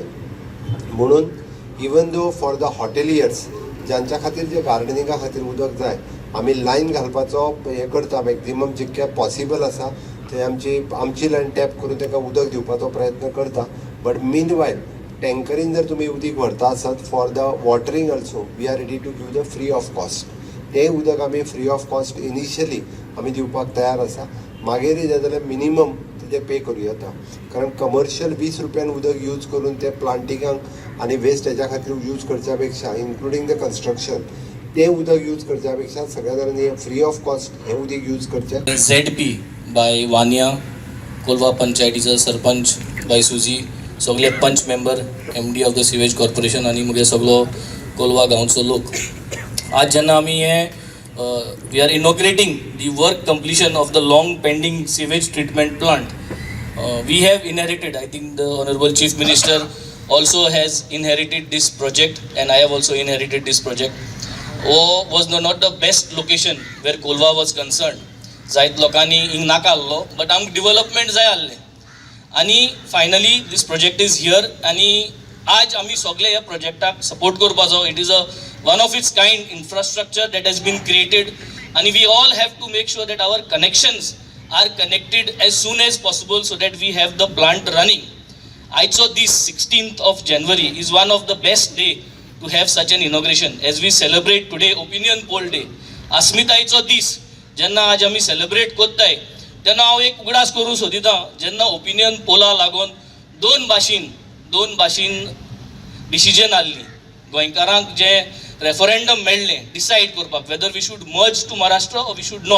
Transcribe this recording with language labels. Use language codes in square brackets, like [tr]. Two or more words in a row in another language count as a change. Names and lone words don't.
[kok] म्हणून [en] even though for the hoteliers [kok] ज्यांच्या खातीर जे गार्डनिंगा खातीर उदक जाय आमी लायन घालपाचो हें करता मॅक्झिमम जितकें पॉसिबल आसा थंय आमची लायन टॅप करून ताका उदक दिवपाचो प्रयत्न करता. [en] but mean while [kok] टँकरीन जर तुमी उदक व्हरता आसत [en] for the watering also we are ready to give the free of cost. [kok] तें उदक आमी [en] free of cost [kok] इनिशियली आमी दिवपाक तयार आसा. मागीर जाय जाल्यार मिनिमम तेजें पे करूं येता. कारण कमर्शियल 20 रुपयान उदक यूज करून ते प्लांटिंगाक आनी वेस्ट हेच्या खातीर यूज करच्या पेक्षा [en] including the construction [kok] तें उदक यूज करच्या पेक्षा सगळ्या जाणांनी [en] free of cost [kok] हें उदक यूज करचें. ZP बाय वानिया कोलवा पंचायतीचो सरपंच बाय सुजी सगळे पंच मेंबर [en] MD of the sewage corporation [kok] आनी मुगे सगळो कोलवा गांवचो लोक. आज जेन्ना आमी हे [en] we are inaugurating the work completion of the long pending sewage treatment plant. we have inherited I think the honourable chief minister also has inherited this project and I have also inherited this project. Was not the best location where Kolwa was concerned. [kok] जायत लोकांनी हिंग नाका आसलो बट आमकां डेव्हलपमेंट जाय आसलें आनी [en] finally this project is here [kok] आनी आज आमी सगळे ह्या प्रोजेक्टाक सपोर्ट करपाचो. [en] it is one of its kind infrastructure that has been created आनी we all have to make sure that our connections are connected as soon as possible so that we have the plant running. [kok] आयचो दीस [en] 16th of January is one of the best day to have such an inauguration as we celebrate today opinion poll day. [kok] अस्मितायेचो दीस जेन्ना आज आमी सेलिब्रेट करताय तेन्ना हांव एक उगडास करूं सोदिता. जेन्ना ओपिनियन पोला लागून दोन भाशेन डिसिजन आसली गोंयकारांक जे रेफरंडम मेळ्ळें डिसायड करपाक [en] whether we should merge to Maharashtra or we should not.